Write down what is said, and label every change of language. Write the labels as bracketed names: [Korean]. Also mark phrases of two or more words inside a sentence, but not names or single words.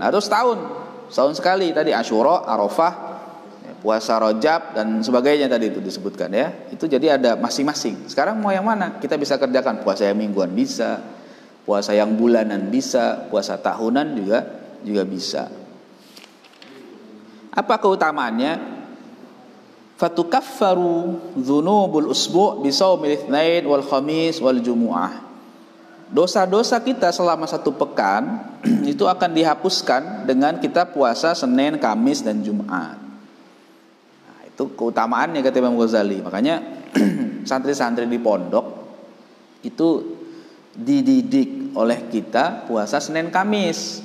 [Indonesian] Atau setahun sekali tadi Asyura, Arafah, puasa Rajab dan sebagainya tadi itu disebutkan ya. Itu jadi ada masing-masing. Sekarang mau yang mana? Kita bisa kerjakan puasa yang mingguan bisa, puasa yang bulanan bisa, puasa tahunan juga bisa. Apa keutamaannya? [Arabic] فتكفر ذنوب الأسبوع بصيام الاثنين والخميس والجمعة. [Indonesian] Dosa-dosa kita selama 1 pekan itu akan dihapuskan dengan kita puasa Senin, Kamis dan Jumat. Itu keutamaannya kata Imam Ghazali. Makanya santri-santri di pondok itu dididik oleh kita puasa Senin Kamis.